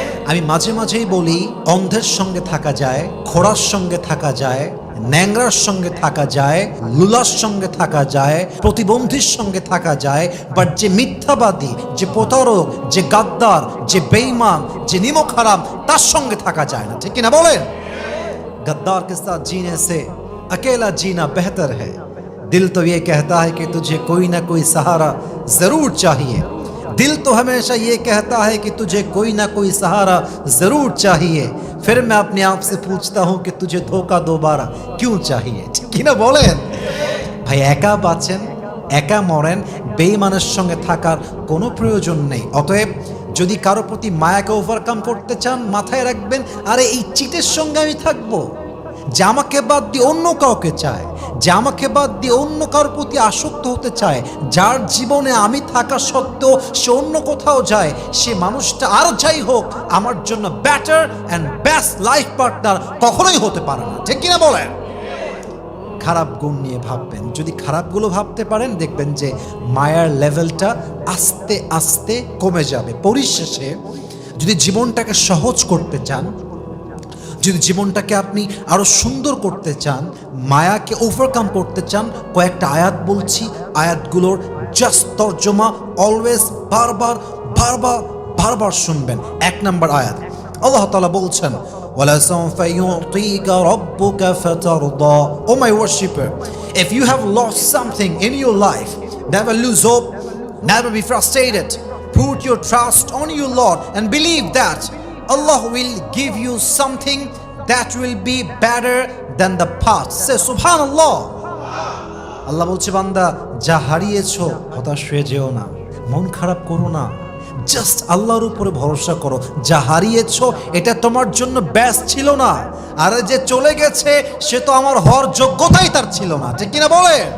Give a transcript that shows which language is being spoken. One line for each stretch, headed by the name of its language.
Bangla: আমি মাঝে মাঝেই বলি, অন্ধের সঙ্গে থাকা যায়, খোড়ার সঙ্গে থাকা যায়, ন্যাংরার সঙ্গে থাকা যায়, লুলার সঙ্গে থাকা যায়, প্রতিবন্ধীর সঙ্গে থাকা যায়, বাট যে মিথ্যাবাদী, যে প্রতারক, যে গাদ্দার, যে বেঈমান, যে নিমক হারাম, তার সঙ্গে থাকা যায় না। ঠিক কিনা বলেন?
Hindi: गद्दार के साथ जीने से अकेला जीना बेहतर है, दिल तो ये कहता है कि तुझे कोई ना कोई सहारा जरूर चाहिए, दिल तो हमेशा ये कहता है कि तुझे कोई ना कोई सहारा जरूर चाहिए, फिर मैं अपने आप से पूछता हूँ कि तुझे धोखा दोबारा क्यों चाहिए। ठीक ना बोलें भाई?
Bangla: एका बाँचेन, एका मरेन, बेईमाনের সঙ্গে থাকার কোনো প্রয়োজন নেই। অতএব যদি কারো প্রতি মায়াকে ওভারকাম করতে চান, মাথায় রাখবেন, আরে এই চিটের সঙ্গে আমি থাকবো, যে আমাকে বাদ দিয়ে অন্য কাউকে চায়, যে আমাকে বাদ দিয়ে অন্য কারোর প্রতি আসক্ত হতে চায়, যার জীবনে আমি থাকা সত্ত্বেও সে অন্য কোথাও যায়, সে মানুষটা আর যাই হোক আমার জন্য
English: better and best life partner
Bangla: কখনোই হতে পারে না। ঠিক কিনা বলেন? খারাপ গুণ নিয়ে ভাববেন। যদি খারাপগুলো ভাবতে পারেন, দেখবেন যে মায়ার লেভেলটা আস্তে আস্তে কমে যাবে। পরিশেষে যদি জীবনটাকে সহজ করতে চান, যদি জীবনটাকে আপনি আরো সুন্দর করতে চান, মায়াকে ওভারকাম করতে চান, কয়েকটা আয়াত বলছি, আয়াতগুলোর জাস্ট তর্জমা অলওয়েজ বারবার বারবার বারবার শুনবেন। 1 নম্বর আয়াত, আল্লাহ তাআলা বলছেন,
Arabic: وَلَسَوْفَ يُعْطِيكَ رَبُّكَ فَتَرْضَى.
English: Oh my worshipper, if you have lost something in your life, never lose hope, never be frustrated. Put your trust on your Lord and believe that Allah will give you something that will be better than the past. Say subhanallah.
Bangla: আল্লাহ বলছে, বান্দা যা হারিয়েছো হতাশ হয়ে যেও না, মন খারাপ করো না, জাস্ট আল্লাহর উপরে ভরসা করো। যা হারিয়েছো এটা তোমার জন্য বেস্ট ছিল না, আর যে চলে গেছে সে তো আমার হওয়ার যোগ্যতাই তার ছিল না। ঠিক কিনা বলে?